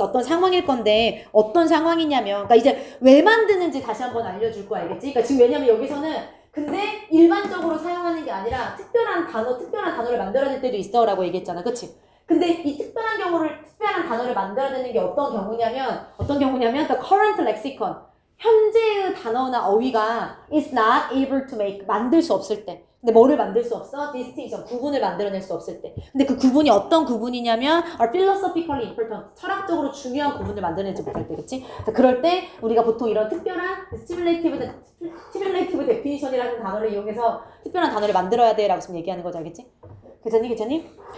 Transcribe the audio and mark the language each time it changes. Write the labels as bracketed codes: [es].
[ko] 어떤 상황일 건데, 어떤 상황이냐면, 그러니까 이제 왜 만드는지 다시 한번 알려줄 거야, 알겠지? 그러니까 지금 왜냐면 여기서는 근데 일반적으로 사용하는 게 아니라 특별한 단어를 만들어야 될 때도 있어 라고 얘기했잖아, 그치? 근데 이 특별한 단어를 만들어야 되는 게 어떤 경우냐면 [en] the current lexicon. [ko] 현재의 단어나 어휘가 [en] is not able to make. [ko] 만들 수 없을 때. 근데 뭐를 만들 수 없어? [en] distinction. [ko] 구분을 만들어낼 수 없을 때. 근데 그 구분이 어떤 구분이냐면 [en] are philosophically important. [ko] 철학적으로 중요한 구분을 만들어내지 못할 때, 그치? 그럴 때 우리가 보통 이런 특별한 stimulative definition이라는 단어를 이용해서 특별한 단어를 만들어야 돼 라고 지금 얘기하는 거죠, 알겠지? 괜찮니?